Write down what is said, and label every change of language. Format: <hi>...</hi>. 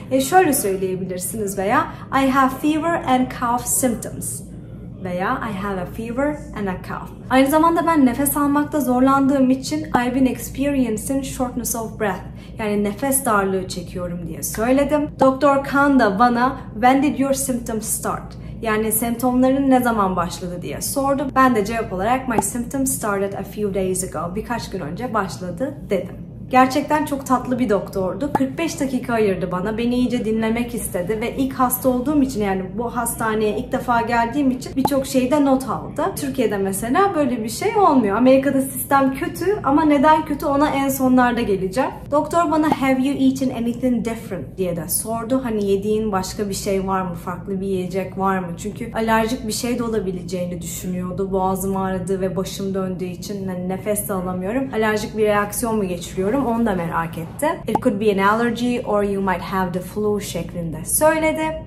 <tr>Şöyle söyleyebilirsiniz veya</tr> <en>"I have fever and cough symptoms" veya "I have a fever and a cough."</en> <tr>Aynı zamanda ben nefes almakta zorlandığım için</tr> <en>"I've been experiencing shortness of breath"</en> <tr>yani nefes darlığı çekiyorum diye söyledim. Doktor Khan da bana</tr> <en>"When did your symptoms start?"</en> <tr>yani semptomların ne zaman başladı diye sordu. Ben de cevap olarak</tr> <en>"My symptoms started a few days ago"</en> <tr>birkaç gün önce başladı dedim. Gerçekten çok tatlı bir doktordu. 45 dakika ayırdı bana. Beni iyice dinlemek istedi ve ilk hasta olduğum için yani bu hastaneye ilk defa geldiğim için birçok şeyde not aldı. Türkiye'de mesela böyle bir şey olmuyor. Amerika'da sistem kötü ama neden kötü ona en sonlarda geleceğim. Doktor bana</tr> <en>"Have you eaten anything different?"</en> <tr>diye de sordu. Hani yediğin başka bir şey var mı? Farklı bir yiyecek var mı? Çünkü alerjik bir şey de olabileceğini düşünüyordu. Boğazım ağrıdı ve başım döndüğü için hani nefes de alamıyorum. Alerjik bir reaksiyon mu geçiriyorum? Onu da merak etti.</tr> <en>"It could be an allergy or you might have the flu"</en> <tr>şeklinde söyledi.</tr>